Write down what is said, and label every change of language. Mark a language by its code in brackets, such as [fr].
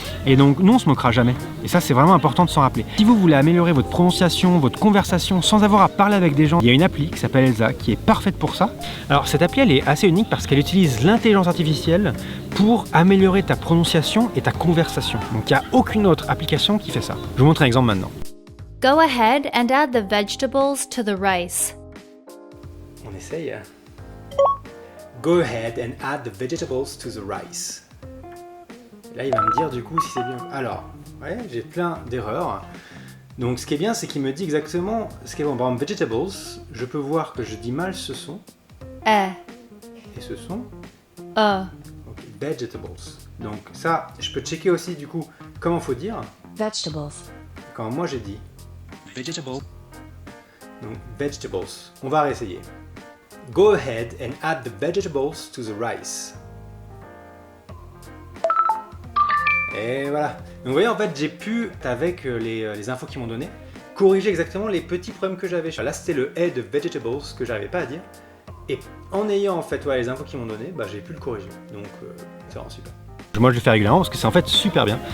[fr] Et donc nous on se moquera jamais. Et ça c'est vraiment important de s'en rappeler. Si vous voulez améliorer votre prononciation, votre conversation sans avoir à parler avec des gens, il y a une appli qui s'appelle Elsa qui est parfaite pour ça. Alors cette appli elle est assez unique parce qu'elle utilise l'intelligence artificielle pour améliorer ta prononciation et ta conversation. Donc il n'y a aucune autre application qui fait ça. Je vous montre un exemple maintenant. [en] Go ahead and add the vegetables to the rice. [fr] On essaye. [en] Go ahead and add the vegetables to the rice. [fr] Et là, il va me dire du coup si c'est bien. Alors, ouais, j'ai plein d'erreurs. Donc, ce qui est bien, c'est qu'il me dit exactement ce qui est bon. Par exemple, vegetables, je peux voir que je dis mal ce son. Et ce son. Ok, vegetables. Donc, ça, je peux checker aussi du coup comment faut dire. [en] Vegetables. [fr] Quand moi j'ai dit vegetable. Donc, vegetables. On va réessayer. [en] Go ahead and add the vegetables to the rice. [fr] Et voilà. Donc vous voyez en fait j'ai pu, avec les infos qu'ils m'ont donné, corriger exactement les petits problèmes que j'avais. Là c'était le head de vegetables que j'arrivais pas à dire. Et en ayant en fait les infos qu'ils m'ont donné, bah, j'ai pu le corriger. Donc c'est vraiment super. Moi je le fais régulièrement parce que c'est en fait super bien.